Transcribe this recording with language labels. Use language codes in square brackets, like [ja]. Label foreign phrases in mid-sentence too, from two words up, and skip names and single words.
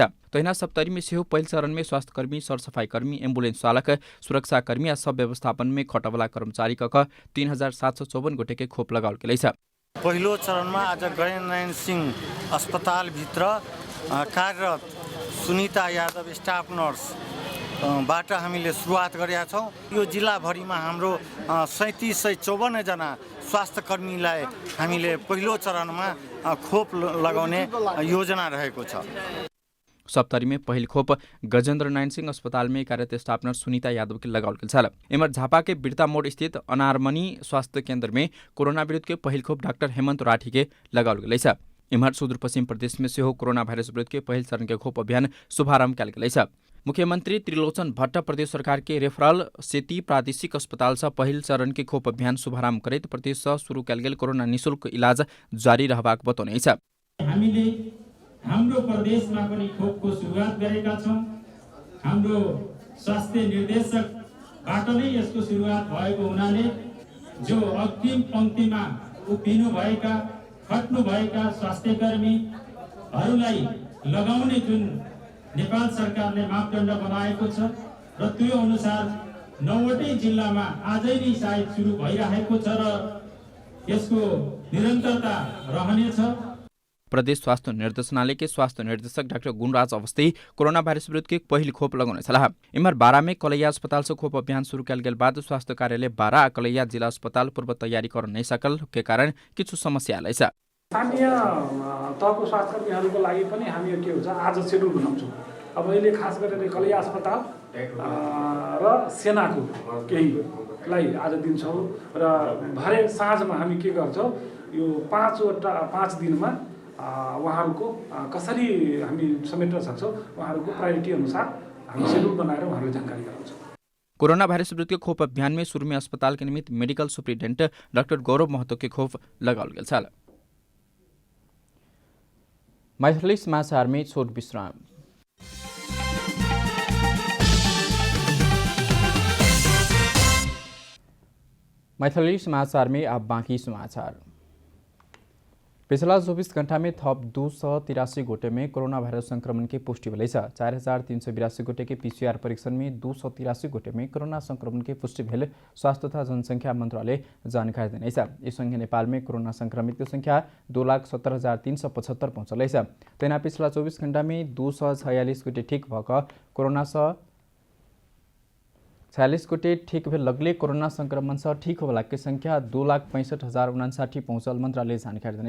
[mai] तहिना सप्तरी में सेहो पहिल चरण में स्वास्थ्यकर्मी, सरसफाई कर्मी, एम्बुलेंस चालक, सुरक्षाकर्मी आ सब व्यवस्थापन में खटवाला कर्मचारी कक 3754 गोटे के खोप लगाओल गेलैछ। [ne] पहिलो चरणमा आज गणेश सिंह अस्पतालभित्र कार्यरत सुनिता यादव स्टाफ नर्स बाट हामीले सुरुवात गरेका छौँ। यो जिल्लाभरिमा हाम्रो 3754 जना स्वास्थ्यकर्मीलाई हामीले पहिलो चरणमा खोप लगाउने योजना रहेको छ। [mai] सप्तरी में पहिल खोप गजेन्द्र नारायण सिंह अस्पताल में कार्यरत स्टाफ नर्स सुनीता यादव के लगाओल गेल छ। एमर झापा के बिरता मोड़ स्थित अनारमनी स्वास्थ्य केन्द्र में कोरोना विरुद्ध के पहिल खोप डाक्टर हेमंत राठी के लगाओल गेल छ। एमहर सुदूरपश्चिम प्रदेश में सेहो कोरोना भाइरस विरुद्ध के पहिल चरण के खोप अभियान शुभारंभ कयल गेल छ। मुख्यमंत्री त्रिलोचन भट्ट प्रदेश सरकार के रेफरल सेती प्रादेशिक अस्पताल से पहिल चरण के खोप अभियान शुभारंभ करैत प्रदेश से शुरू कयल गेल कोरोना निःशुल्क इलाज जारी रहबाक बताउनु छ। [ne] हाम्रो प्रदेशमा पनि खोपको सुरुवात गरेका छौं। हाम्रो स्वास्थ्य निर्देशकबाट नै यसको सुरुवात भएको हुनाले जो अग्रिम पंक्तिमा उभिनु भएका, खट्नु भएका स्वास्थ्यकर्मीहरूलाई लगाउने जुन नेपाल सरकारले मापदण्ड बनाएको छ र त्यो अनुसार 9वटै जिल्लामा आजै नै सायद सुरु भइरहेको छ र यसको निरन्तरता रहनेछ। [mai] प्रदेश स्वास्थ्य निर्देशनालय के स्वास्थ्य निर्देशक डाक्टर गुणराज अवस्थी कोरोना भाइरस विरुद्ध के पहिल खोप लगाउने सलाह। इमर 12 में कलैया अस्पताल से खोप अभियान शुरू कयल गेल बाद स्वास्थ्य कार्यालय 12 कलैया जिला अस्पताल पूर्व तैयारी कर नहीं सकल के कारण किछु समस्या आइछ। [ne] स्थानीय तहको स्वास्थ्यकर्मीहरूको लागि पनि हामी के हुन्छ आज सेड्युल बनाउँछौँ। अब अहिले खास गरेर कलैया अस्पताल र सेनाको केहीलाई आज दिन्छौँ र भरे साँझमा हामी के गर्छौँ यो 5 दिनमा उहाँहरूको कसरी हामी समेट्न सक्छौँ उहाँहरूको प्रायोरिटी अनुसार हामी सेड्युल बनाएर उहाँहरूलाई जानकारी गराउँछौँ। [mai] कोरोना भाइरस विरुद्ध के खोप अभियान में सुरमी अस्पताल के निमित्त [en] medical superintendent [mai] डॉक्टर गौरव महतो के खोप लगाओल गेल छ। मैथिली समाचार में छोट विश्राम। मैथिली समाचार में अब बाकी समाचार। पिछला 24 घंटा में थप 283 गोटे में कोरोना वायरस संक्रमण की पुष्टि भेल। 4382 गोटे के पीसीआर परीक्षण में 283 गोटे में कोरोना संक्रमण की पुष्टि भेल स्वास्थ्य तथा जनसंख्या मंत्रालय जानकारी देने। इस संगे नेपाल में कोरोना संक्रमित की संख्या 2,70,375 पहुंचल। तेना पिछला 24 घंटा में 246 गोटे ठीक भक कोरोना से 46 गोटे ठीक भेल लगले कोरोना संक्रमण से ठीक होवला के संख्या 2,65,059 पहुंचल मंत्रालय जानकारी देने।